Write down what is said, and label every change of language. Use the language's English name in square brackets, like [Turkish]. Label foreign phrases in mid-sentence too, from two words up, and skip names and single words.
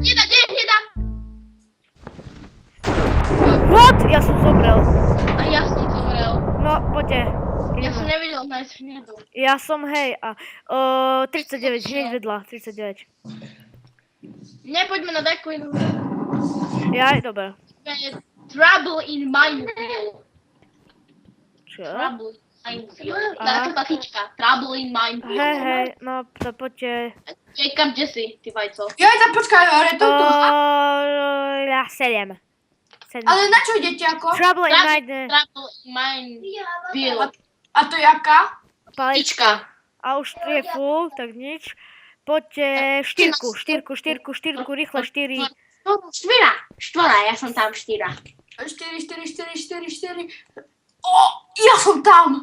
[Slovak] What? Ja som zomrel. A ja som zomrel. No, poďte. Ja som Ideme. nevidel nájsť hnedu. Ja som, hej, a 39, hneď vedľa, 39. Nepoďme na takú inú. Ja, dobre. Trouble in Mineville. Čo? Trouble in Mineville. Aha. Tá taká fička. Trouble in Mineville. Hej, no, to poďte. Kam kde si, ty vajco? Joj, tak počkaj, hore, toto. Ja 7. Ale na čo idete ako? Trouble in Mineville. Trouble in Mineville. A to jaká? Palička. A už 3 je full, tak nič. Poďte štyrku, rýchle 4. Štvora, ja som tam 4. 4. O, ja som tam.